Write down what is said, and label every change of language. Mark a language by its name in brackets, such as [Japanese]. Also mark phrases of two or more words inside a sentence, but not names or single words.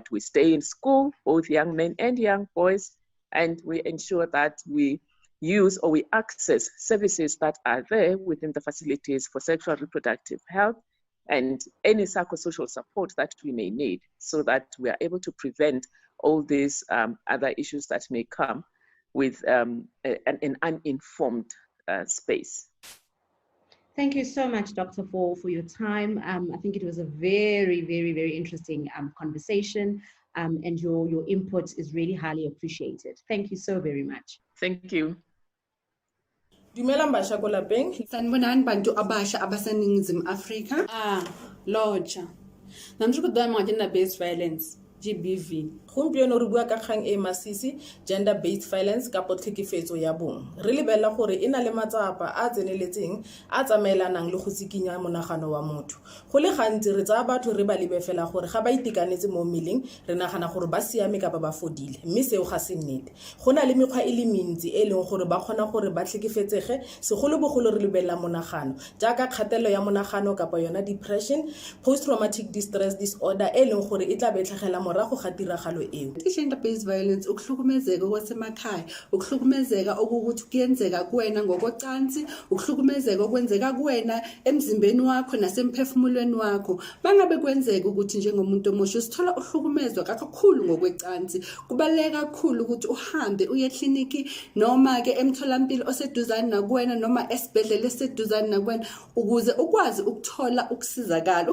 [English] We stay in school, both young men and young boys, and we ensure that we use or we access services that are there within the facilities for sexual reproductive health and any psychosocial support that we may need, so that we are able to prevent all these other issues that may come with an uninformed space. Thank you so much, Doctor, for your time. I think it was a very, very, very interesting conversation, and your input is really highly appreciated. Thank you so very much. Thank you. [Tswana] Dumelang basha ko lapeng. [Zulu] Sanibonani bantu abasha abaseningizimu Afrika. Loja. Namsho ko dwa mga [English] gender-based violence, GBV. [Tswana] Gompieno re bua ka kgang e masisi, [English] gender-based violence [Tswana] ka tlhekefetso ya bong. Re lebella gore e na le matsapa a tseneletseng a tsamaelanang le go tsikinya monagano wa motho. Go le gantsi re tsaya batho re ba lebe fela gore ga ba itekanetse mo mmeleng re nagana gore ba siame ka ba fodile, mme seo ga se nnete. Go na le mekgwa e le mentsi e leng gore ba kgona gore ba tlhekefetsege segolobogolo re lebella monagano jaaka kgatelelo ya monagano kapa yona depression, [English] post-traumatic distress disorder [Tswana] e leng gore e tla betlhagela morago ga tiragalo eo. [Zulu] I- [English] gender-based violence [Zulu] ukuhlukumezeka kwasemakhaya, ukuhlukumezeka okukuthi kuyenzeka kuwena ngokocansi, ukuhlukumezeka okwenzeka kuwena emzimbeni wakho nasemphefumulweni wakho. Bangabe kwenzeka ukuthi njengomuntu omusha usithola uhlukumezwa kakhulu ngokwecansi, kubaleka kakhulu ukuthi uhambe uye ekliniki noma ke emtholampilo oseduzane nakuwena noma esibhedlela eseduzane nakuwena ukuze ukwazi ukuthola ukusizakala.